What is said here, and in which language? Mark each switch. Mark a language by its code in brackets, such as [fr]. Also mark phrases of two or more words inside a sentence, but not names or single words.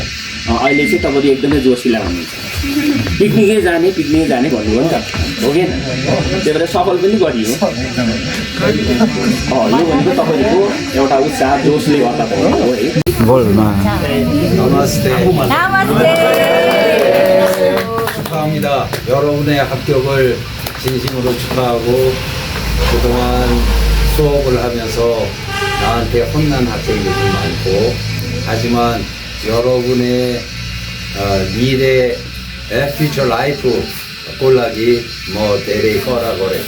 [ne] अहिले चाहिँ तपाईँले एकदमै जोसिला हुनुहुन्छ, पिकनिकै जाने भन्नुभयो नि त, हो कि त्यही भएर सफल पनि गरियो। यो भनेको तपाईँको एउटा उत्साह जोसले गर्दा भयो है। नमस्ते. नमस्ते. [ko] 축하합니다. 여러분의 합격을 진심으로 축하하고 그동안 수업을 하면서 나한테 혼난 학생들이 많고 하지만 여러분의 미래 [en] future life [ko] 꼴락이 뭐 대리 거라고 그랬고